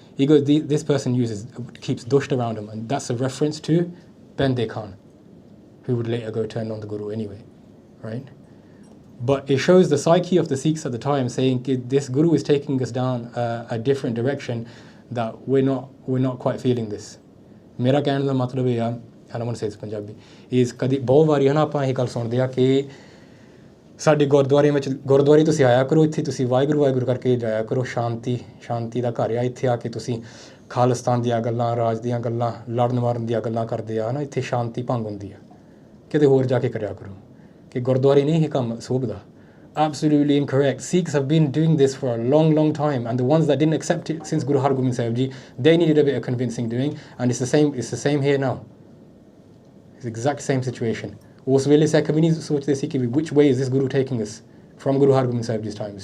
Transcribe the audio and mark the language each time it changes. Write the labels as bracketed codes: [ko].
[en] He goes, this person keeps dusht around him, and that's a reference to Bende Khan, who would later go turn on the Guru anyway, right? But it shows the psyche of the Sikhs at the time, saying this Guru is taking us down a different direction, that we're not quite feeling this. [pa] Mera ਕਹਿਣ ਦਾ ਮਤਲਬ ਇਹ ਆ, [en] I don't want to say it's Punjabi, is [pa] ਕਦੀ ਬਹੁਤ ਵਾਰੀ ਹੈ ਨਾ ਆਪਾਂ ਇਹ ਗੱਲ ਸੁਣਦੇ ਆ ਕਿ ਸਾਡੇ ਗੁਰਦੁਆਰੇ ਤੁਸੀਂ ਆਇਆ ਕਰੋ, ਇੱਥੇ ਤੁਸੀਂ ਵਾਹਿਗੁਰੂ ਕਰਕੇ ਜਾਇਆ ਕਰੋ, ਸ਼ਾਂਤੀ ਦਾ ਘਰ ਆ, ਇੱਥੇ ਆ ਕੇ ਤੁਸੀਂ ਖਾਲਿਸਤਾਨ ਦੀਆਂ ਗੱਲਾਂ, ਰਾਜ ਦੀਆਂ ਗੱਲਾਂ, ਲੜਨ ਮਾਰਨ ਦੀਆਂ ਗੱਲਾਂ ਕਰਦੇ ਆ ਨਾ, ਇੱਥੇ ਸ਼ਾਂਤੀ ਭੰਗ ਹੁੰਦੀ ਆ, ਕਿਤੇ ਹੋਰ ਜਾ ਕੇ ਕਰਿਆ ਕਰੋ, ਕਿ ਗੁਰਦੁਆਰੇ ਨਹੀਂ ਇਹ ਕੰਮ ਸੋਭਦਾ. [en] Absolutely incorrect. Sikhs have been doing this for a long, long time, and the ones that didn't accept it since Guru Hargobind Sahib Ji, they needed a bit of convincing doing, and it's the same here now. It's the exact same situation. Us [pa] ਵੇਲੇ ਸਿੱਖ ਵੀ ਨਹੀਂ ਸੋਚਦੇ ਸੀ ਕਿ [en] which way is this Guru taking us from Guru Hargobind Sahib Ji's times.